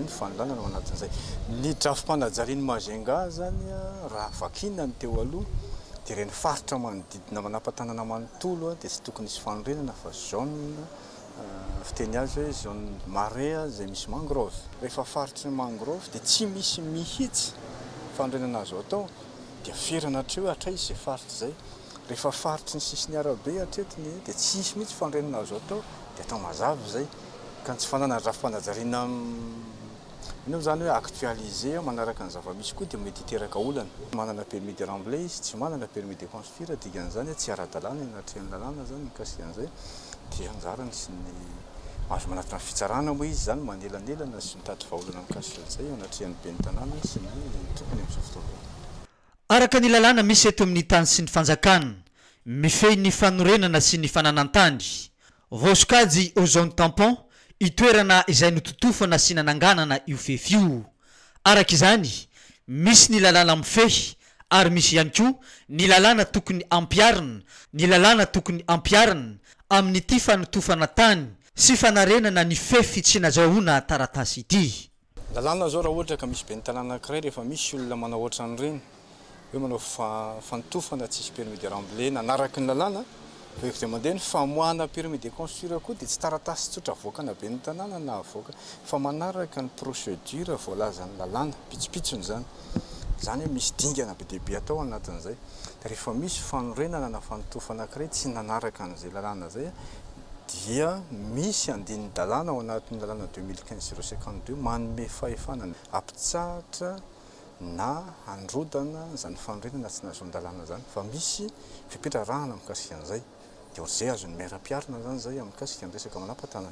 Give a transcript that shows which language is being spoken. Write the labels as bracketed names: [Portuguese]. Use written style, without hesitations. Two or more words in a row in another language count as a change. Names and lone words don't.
[Malagasy] ny fanolana no anatin'izay ny drafim-panajariany Mahajanga zany raha vakina ny teo aloha dia reny faritra manodidina manapatanana manontolo dia tsy tokony isy fanorenana fa zone fiteny azy hoe [French] zone marais [Malagasy] zay misy mangrove rehefa faritry ny mangrove dia tsy misy mihitsy fanorenana azo atao dia ferana hatreo hatray izay faritra zay rehefa faritry ny sisiny arabe hatretiny dia tsy isy mihitsy fanorenana azo atao dia atao mazava zay ka tsy fanana drafim-panajariana ino zany hoe actualiser manaraka ny zava-misy koa dia mety hiteraka olana manana [French] permis de remblai [Malagasy] izy tsy manana [French] permis de construire [Malagasy] dikan'izany tsy ara-dalàna anatrehany lalàna zany mikasika an'izay dia anjarany sy ny azo manatina fitsarana moa izy zany manelanelana sy mitady vaolana mikasika an'izay anatrehany be ny tanàna sy ny tokony amin'izao fotoana araka ny lalàna misy eto amin'ny tany sy ny fanjakana mifehy ny fanorenana sy ny fananantany voskajy [French] aux zones tampon [Malagasy] itoerana izay nototofana sy nananganana io fefy io araka izany misy ny lalàna mifehy ary misy ihany koa ny lalàna tokony ampiarina ny lalàna tokony ampiarina amin'ity fanotofana tany sy fanarenana ny fefy tsy nazahoana taratasy ity. Lalàna zao raha ohatra ka misy be ny tanàna anankiray rehefa misy olona manao ohatran'ireny hoe manao fanotofana tsisy [French] permis de rembler [Malagasy] nanaraky ny lalàna veky dia mandeha ny famoahana [French] permis de construire [Malagasy] koa dia tsy taratasy tsotra avoakana be ny tanàna na avoaka fa manaraka ny procédure voalazany lalàna pitsopitsony zany hoe misy dingana be dehibe atao anatin'izay dia rehefa misy fanorenana na fanotofana anankiray tsy nanaraka an'izay lalàna zay dia misy andininy dalàna ao anatin'ny lalàna 2015-052 manome fahefanana ampitsahatra na androdana zany fanorenana tsy nazon-dalàna zany fa misy fipetrarahana mikasika an'izay dia ohatr'izay azony miara-piarina zany zay amin'ny kasika ny resaka manam-patanana.